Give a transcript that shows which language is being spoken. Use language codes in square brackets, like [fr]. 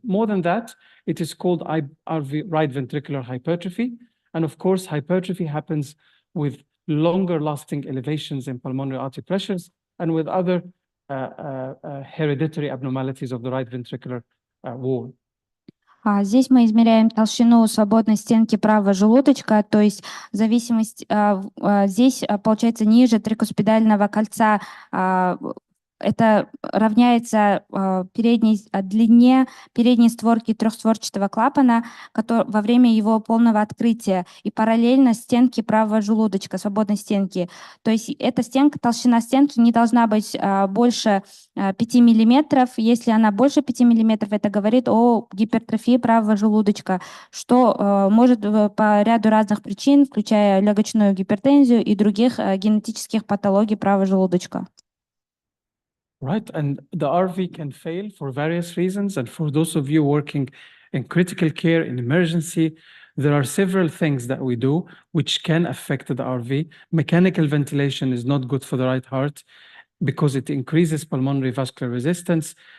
[en] More than that, it is called RV, right ventricular hypertrophy. And of course, hypertrophy happens with longer lasting elevations in pulmonary artery pressures and with other hereditary abnormalities of the right ventricular wall. [ru] Здесь мы измеряем толщину свободной стенки правого желудочка, то есть зависимость здесь получается ниже трикуспидального кольца. Это равняется длине передней створки трехстворчатого клапана во время его полного открытия и параллельно стенке правого желудочка, свободной стенки. То есть эта стенка, толщина стенки не должна быть больше 5 миллиметров. Если она больше 5 миллиметров, это говорит о гипертрофии правого желудочка, что может по ряду разных причин, включая легочную гипертензию и других генетических патологий правого желудочка. [en] Right, and the RV can fail for various reasons. And for those of you working in critical care, in emergency, there are several things that we do which can affect the RV. Mechanical ventilation is not good for the right heart because it increases pulmonary vascular resistance.